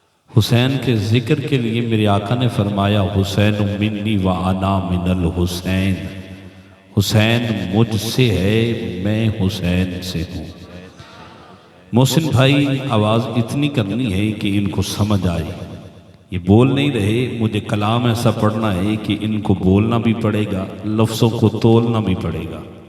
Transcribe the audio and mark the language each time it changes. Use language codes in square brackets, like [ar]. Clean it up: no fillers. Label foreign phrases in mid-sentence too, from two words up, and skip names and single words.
[ur] حسین کے ذکر کے لیے میرے آقا نے فرمایا [ar] حسین منی و انا من الحسین، [ur] حسین مجھ سے ہے، میں حسین سے ہوں۔ محسن بھائی آواز اتنی کرنی ہے کہ ان کو سمجھ آئے، یہ بول نہیں رہے، مجھے کلام ایسا پڑھنا ہے کہ ان کو بولنا بھی پڑے گا، لفظوں کو تولنا بھی پڑے گا۔